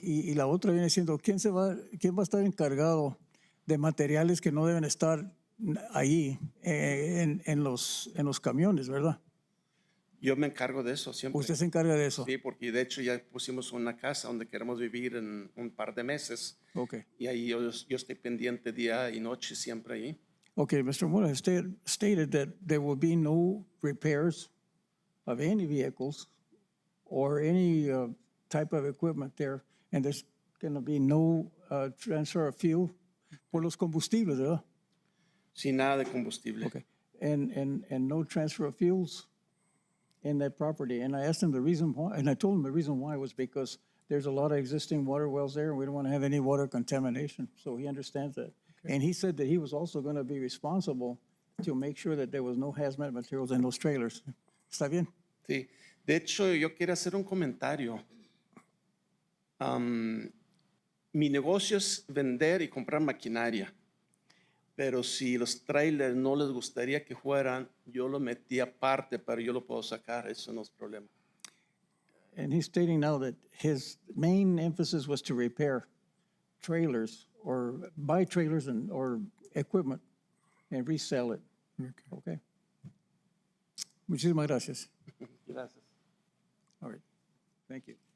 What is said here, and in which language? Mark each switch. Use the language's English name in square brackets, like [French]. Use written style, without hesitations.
[Spanish] Y la otra viene siendo, ¿quién va a estar encargado de materiales que no deben estar ahí en los camiones, verdad? Yo me encargo de eso siempre. ¿Usted se encarga de eso? Sí, porque de hecho ya pusimos una casa donde queremos vivir en un par de meses. Okay. Y ahí yo estoy pendiente día y noche siempre ahí. [English] Okay, Mr. Mora has stated that there will be no repairs of any vehicles or any type of equipment there, and there's going to be no transfer of fuel [Spanish] por los combustibles, ¿verdad? Sin nada de combustible. [English] Okay, and no transfer of fuels in that property. And I asked him the reason why, and I told him the reason why was because there's a lot of existing water wells there, and we don't want to have any water contamination. So he understands that. And he said that he was also going to be responsible to make sure that there was no hazmat materials in those trailers. [Spanish] ¿Está bien? Sí. De hecho, yo quiero hacer un comentario. Mi negocio es vender y comprar maquinaria. pero si los trailers no les gustaría que fueran, yo lo metí aparte, pero yo lo puedo sacar, eso no es problema. [English] And he's stating now that his main emphasis was to repair trailers or buy trailers or equipment and resell it. [Spanish] Okay. Muchísimas gracias. Gracias. [English] All right, thank you.